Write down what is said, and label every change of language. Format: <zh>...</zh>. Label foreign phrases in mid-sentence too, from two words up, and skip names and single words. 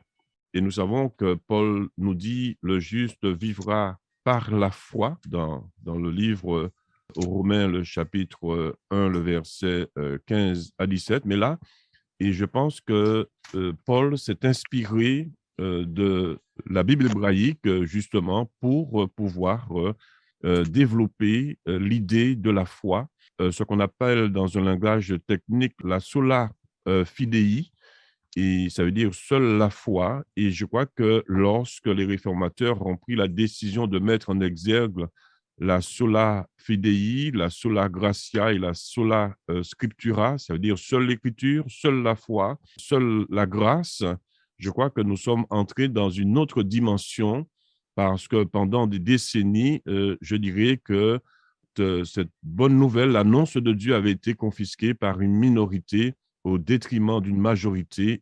<fr>Et nous savons que Paul nous dit le juste vivra par la foi dans le livre aux Romains, le chapitre 1, le verset 15 à 17. Mais là, et je pense que Paul s'est inspiré de la Bible hébraïque justement pour pouvoir développer l'idée de la foi, ce qu'on appelle dans un langage technique la</fr> <la>sola fidei,</la> <fr>et ça veut dire seule la foi. Et je crois que lorsque les réformateurs ont pris la décision de mettre en exergue la</fr> <la>sola fidei,</la> <fr>la</fr> <la>sola gratia</la> <fr>et la</fr> <la>sola scriptura,</la> <fr>ça veut dire seule l'écriture, seule la foi, seule la grâce, je crois que nous sommes entrés dans une autre dimension parce que pendant des décennies, je dirais que cette bonne nouvelle, l'annonce de Dieu avait été confisquée par une minorité au détriment d'une majorité.</fr>